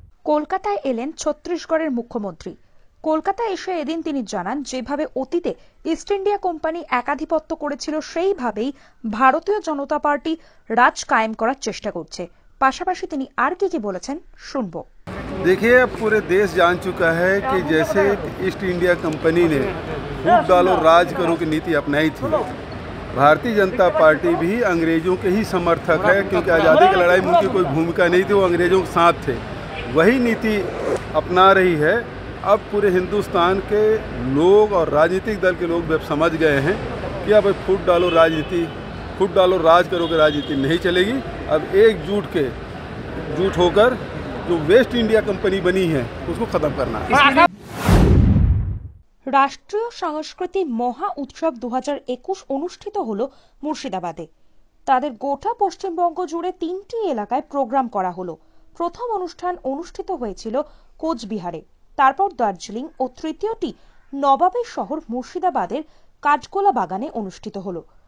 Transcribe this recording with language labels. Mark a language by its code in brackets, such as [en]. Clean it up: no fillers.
[bn] কলকাতায় এলেন ছত্তিশগড়ের মুখ্যমন্ত্রী। কলকাতায় এসে এদিন তিনি জানান, যেভাবে অতীতে ইস্ট ইন্ডিয়া কোম্পানি একাধিপত্য করেছিল সেইভাবেই ভারতীয় জনতা পার্টি রাজ কায়েম করার চেষ্টা করছে। পাশাপাশি তিনি আর কি বলেছেন শুনবো। [hi] देखिए, पूरे देश जान चुका है कि जैसे ईस्ट इंडिया कंपनी ने फूट डालो राज करो की नीति अपनाई थी, भारतीय जनता पार्टी भी अंग्रेजों के ही समर्थक है, क्योंकि आज़ादी की लड़ाई में उनकी कोई भूमिका नहीं थी, वो अंग्रेजों के साथ थे। वही नीति अपना रही है। अब पूरे हिंदुस्तान के लोग और राजनीतिक दल के लोग अब समझ गए हैं कि अब फूट डालो राजनीति, फूट डालो राज करो की राजनीति नहीं चलेगी। अब एकजुट होकर जो वेस्ट इंडिया कंपनी बनी है उसको खत्म करना है। [bn] রাষ্ট্রীয় সংস্কৃতি মহা উৎসব 2021 অনুষ্ঠিত হলো মুর্শিদাবাদে। তাদের গোটা পশ্চিমবঙ্গ জুড়ে 3টি এলাকায় প্রোগ্রাম করা হলো। প্রথম অনুষ্ঠান অনুষ্ঠিত হয়েছিল কোচবিহারে, তারপর দার্জিলিং ও তৃতীয়টি নবাবের শহর মুর্শিদাবাদের কাঠগোলা বাগানে অনুষ্ঠিত হলো।